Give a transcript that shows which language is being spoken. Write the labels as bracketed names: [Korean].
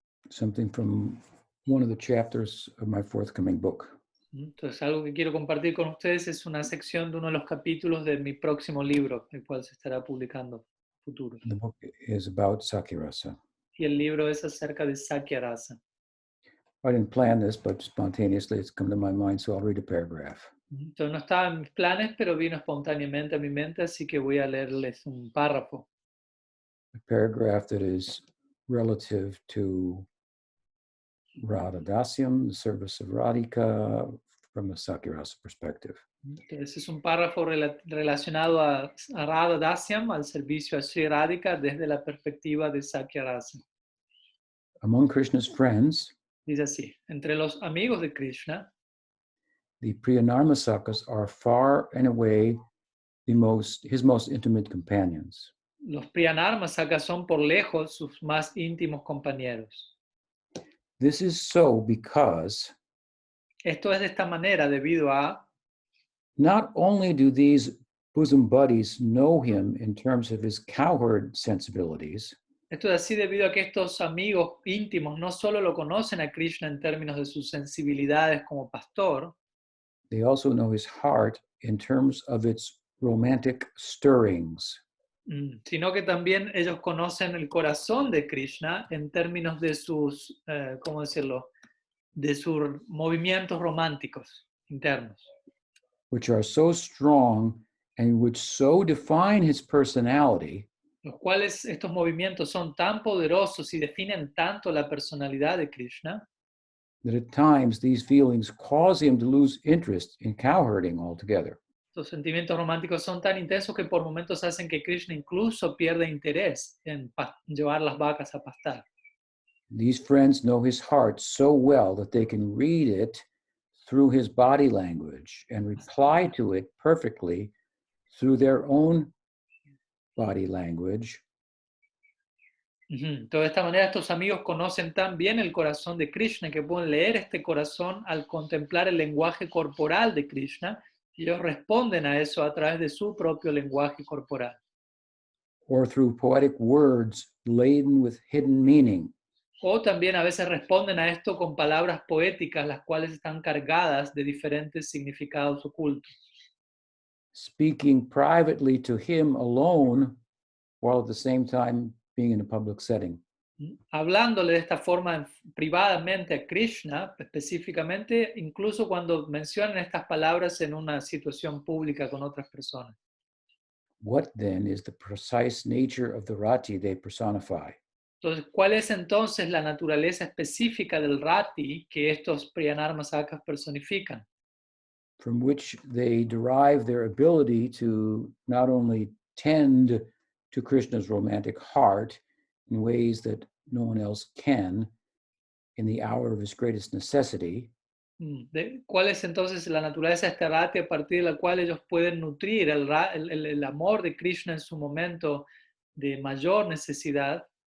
[English] Something from one of the chapters of my forthcoming book. [Spanish] Entonces, algo que quiero compartir con ustedes es una sección de uno de los capítulos de mi próximo libro, el cual se estará publicando en futuro. [English] The book is about Sakirasa. [Spanish] Y el libro es acerca de Sakya Rasa. [English] I didn't plan this, but spontaneously it's come to my mind, so I'll read a paragraph. [Spanish] Entonces, no estaba en mis planes, pero vino espontáneamente a mi mente, así que voy a leerles un párrafo. [English] A paragraph that is relative to Radha Dasyam, the service of Radhika, from a Sakirasa perspective. [Spanish] Entonces es un párrafo relacionado a Radha Dasyam, al servicio a Sri Radhika desde la perspectiva de Sakya Rasa. [English] Among Krishna's friends, [Spanish] Dice así, entre los amigos de Krishna, [English] the Priyanarmasakas are far and away his most intimate companions. [Spanish] los Priyanarmasaka son por lejos sus más íntimos compañeros. [English] This is so because [Spanish] Esto es de esta manera debido a [English] not only do these bosom buddies know him in terms of his cowherd sensibilities, [Spanish] Esto es así debido a que estos amigos íntimos no solo lo conocen a Krishna en términos de sus sensibilidades como pastor, [English] they also know his heart in terms of its romantic stirrings. [Spanish] Sino que también ellos conocen el corazón de Krishna en términos de sus, ¿cómo decirlo?, de sus movimientos románticos internos, [English] which are so strong and which so define his personality [Spanish] los cuales estos movimientos son tan poderosos y definen tanto la personalidad de Krishna, [English] that at times these feelings cause him to lose interest in cowherding altogether. [Spanish] Los sentimientos románticos son tan intensos que por momentos hacen que Krishna incluso pierda interés en llevar las vacas a pastar. [English] These friends know his heart so well that they can read it through his body language and reply to it perfectly through their own body language. [Spanish] De esta manera estos amigos conocen tan bien el corazón de Krishna que pueden leer este corazón al contemplar el lenguaje corporal de Krishna y ellos responden a eso a través de su propio lenguaje corporal. [English] Or through poetic words laden with hidden meaning. [Spanish] O también a veces responden a esto con palabras poéticas las cuales están cargadas de diferentes significados ocultos. [English] speaking privately to him alone while at the same time being in a public setting. [Spanish] Hablándole de esta forma privadamente a Krishna, específicamente, incluso cuando mencionan estas palabras en una situación pública con otras personas. [English] What then is the precise nature of the rati they personify? [Spanish] Entonces, ¿cuál es entonces la naturaleza específica del rati que estos Priyanarmasakas personifican? [English] From which they derive their ability to not only tend to Krishna's romantic heart in ways that no one else can in the hour of his greatest necessity, [Spanish] ¿Cuál es entonces la naturaleza de este rati a partir de la cual ellos pueden nutrir el amor de Krishna en su momento de mayor necesidad?